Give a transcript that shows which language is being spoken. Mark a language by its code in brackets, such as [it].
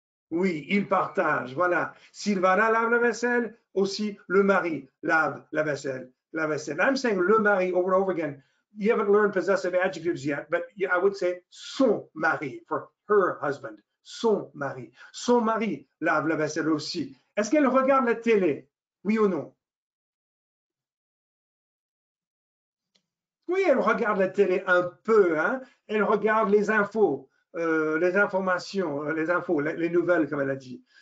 [fr] Oui, ils partagent, voilà. Silvana lave la vaisselle, aussi le mari lave la vaisselle. [en] I'm saying le mari over and over again. You haven't learned possessive adjectives yet, but I would say [fr] son mari [en] for her husband. [fr] Son mari. Son mari lave la vaisselle aussi. Est-ce qu'elle regarde la télé? Oui ou non? Oui, elle regarde la télé un peu, hein? Elle regarde les infos, les informations, les infos, les nouvelles, comme elle a dit.